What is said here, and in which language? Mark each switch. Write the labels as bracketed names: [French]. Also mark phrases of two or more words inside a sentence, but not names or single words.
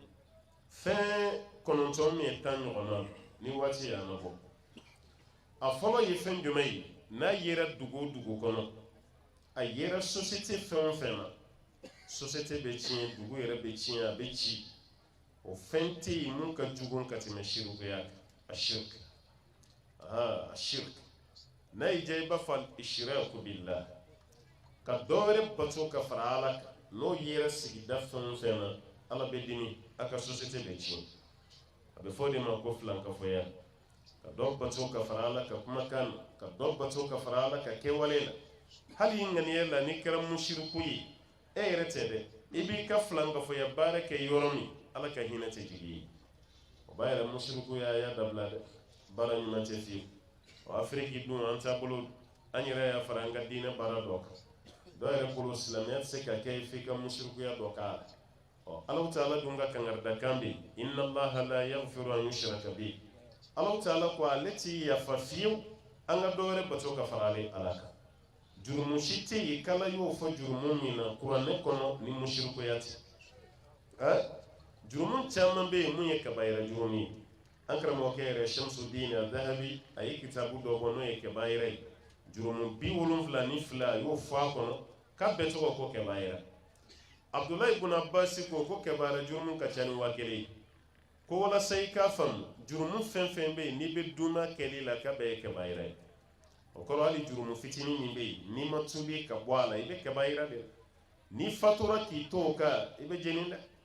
[Bambara] fɛn kɔnɔntɔn min ye 10 ɲɔgɔnna ni waati y'an na bɔ a fɔlɔ ye fɛn jumɛn ye n'a yera dugu o dugu kɔnɔ a yera société fɛn o fɛn na société bɛ tiɲɛ dugu yɛrɛ bɛ tiɲɛ a bɛ ci o fɛn tɛ yen mun ka jugu ka tɛmɛ shirikuya kan a shirk a shirk n'a y'i diya i b'a fɔ [Arabic] الإشراك بالله [Bambara] ka dɔ wɛrɛ bato ka fara ala kan n'o yera sigida fɛn o fɛn na ala bɛ dimi a ka société bɛ tiɲɛ a bɛ fɔ de ma ko filankafoya ka dɔ bato ka fara ala ka kumakan na ka dɔ bato ka fara ala ka kɛwale la hali ŋaniya la ni kɛra mushriku ye e yɛrɛ tɛ dɛ i b'i ka filankafoya baara kɛ yɔrɔ min ala ka hinɛ tɛ jigi ye o b'a yɛrɛ mushrikuya y'a dabila dɛ baara ɲuman tɛ fiyewu afiriki dun an taabolo an yɛrɛ y'a fara an ka diinɛ baara dɔ kan dɔw yɛrɛ bolo silamɛya tɛ se ka kɛ f'i ka mushrikuya dɔ k'a la [Arabic] الله تعالى [Bambara] dun ka kangarida bɛ [Arabic] إن الله لا يغفر أن يشرك به الله تعالى [Bambara] ko ale ti yafa fiyewu an ka dɔ wɛrɛ bato ka fara ale ala kan jurumu si tɛ yen kala y'o fɔ jurumu min na kuranɛ kɔnɔ ni mushrikuya tɛ jurumu caman bɛ yen mun ye kabayira jurumu ye an karamɔgɔkɛ yɛrɛ Shamsuddin al-Dhahabi a ye kitabu dɔ bɔ n'o ye kabayira ye jurumu 72 a y'o fɔ a kɔnɔ k'a bɛɛ tɔgɔ ko kabayira Abdullahi ibn Abbas ko kabayira jurumu ka ca ni 1000 ko walasa i k'a faamu jurumu fɛn fɛn bɛ yen n'i bɛ dunna kɛli la k'a bɛɛ ye kabayira ye o kɔrɔ hali jurumu fitinin min bɛ yen n'i ma tubi ka bɔ a la i bɛ kabayira de n'i fatura k'i to o kan i bɛ jeni dɛ